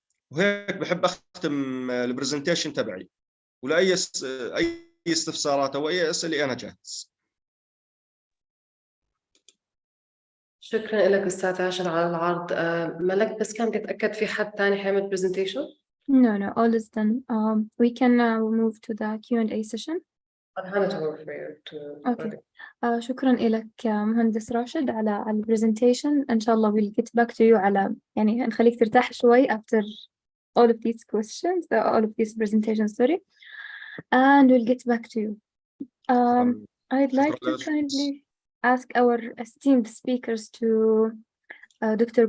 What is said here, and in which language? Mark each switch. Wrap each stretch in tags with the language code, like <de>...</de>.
<ar>وهيك بحب اختم البرزنتيشن تبعي، ولاي اي استفسارات او اي اسئله انا جاهز. شكرا لك أستاذ هاشم على العرض. ملك بس كان بيتأكد في حد تاني حيعمل presentation؟</ar> <en>No, all is done. We can now move to the Q&A session. I'll hand it over for you to. Okay.</en> <ar>شكرا لك مهندس راشد على البرزنتيشن. إن شاء الله</ar> <en>we'll get back to you</en> <ar>على يعني نخليك ترتاح شوي</ar> <en>after all of these questions, all of these presentations, sorry. And we'll get back to you. I'd like to kindly ask our esteemed speakers to Dr.</en>